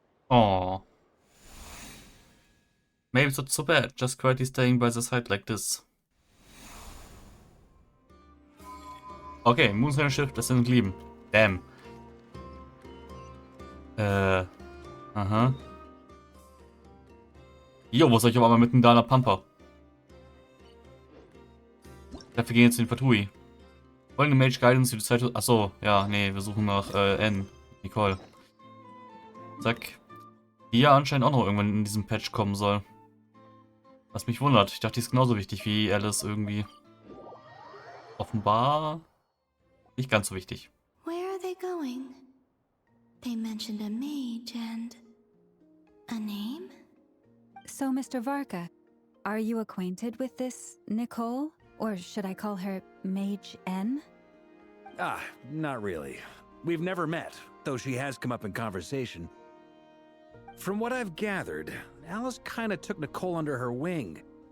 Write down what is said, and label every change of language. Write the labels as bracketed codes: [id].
[en] Oh. Maybe it's not so bad, just quietly staying by the side like this. [de] Okay, Moonshine Shift, das sind Lieben. Damn. Aha. Jo, wo soll ich aber mal mitten da in der Pampa? Dafür gehen jetzt in den Fatui. Folgende Mage Guidance für die Zeit. Achso, ja, nee, wir suchen nach N. Nicole. Zack. Die ja anscheinend auch noch irgendwann in diesem Patch kommen soll. Was mich wundert. Ich dachte, die ist genauso wichtig wie Alice irgendwie. Offenbar nicht ganz so wichtig. [en] Where are they going? They mentioned a mage and a name? So, Mr. Varka, are you acquainted with this Nicole? Or should I call her Mage N? Ah, not really. We've never met, though she has come up in conversation. From what I've gathered, Alice kinda took Nicole under her wing.